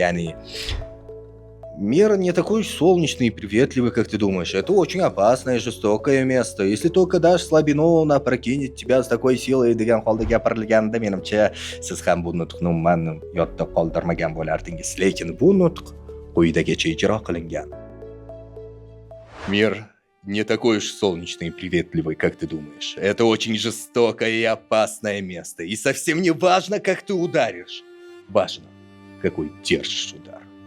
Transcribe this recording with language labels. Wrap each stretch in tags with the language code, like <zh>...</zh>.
<uz>Ya'ni</uz> <ru>мир не такой солнечный и приветливый, как ты думаешь. Это очень опасное и жестокое место. Если только дашь слабину, он опрокинет тебя с такой силой</ru> <uz>degan holda gapirilganida, menimcha siz ham bu nutqni umuman yodda qoldirmagan bo'lardingiz. Lekin bu nutq quyidagicha ijro qilingan.</uz> <ru>Мир не такой уж солнечный и приветливый, как ты думаешь. Это очень жестокое и опасное место. И совсем не важно, как ты ударишь. Важно, какой держишь удар.</ru>